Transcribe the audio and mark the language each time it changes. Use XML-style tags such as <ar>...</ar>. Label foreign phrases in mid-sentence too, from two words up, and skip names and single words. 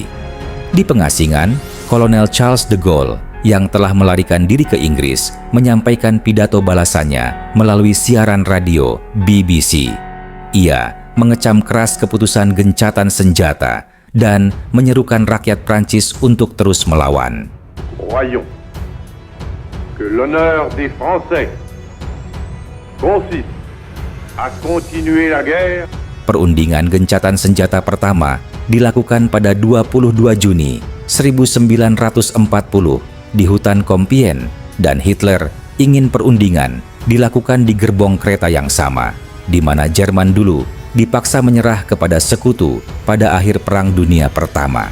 <id>Di pengasingan, Kolonel Charles de Gaulle yang telah melarikan diri ke Inggris menyampaikan pidato balasannya melalui siaran radio BBC. Ia mengecam keras keputusan gencatan senjata dan menyerukan rakyat Prancis untuk terus melawan.</id> <fr>Croyons que l'honneur des Français consiste à continuer la guerre.</fr> <id>Perundingan gencatan senjata pertama dilakukan pada 22 Juni 1940 di hutan Compiègne, dan Hitler ingin perundingan dilakukan di gerbong kereta yang sama, di mana Jerman dulu dipaksa menyerah kepada sekutu pada akhir Perang Dunia Pertama.</id>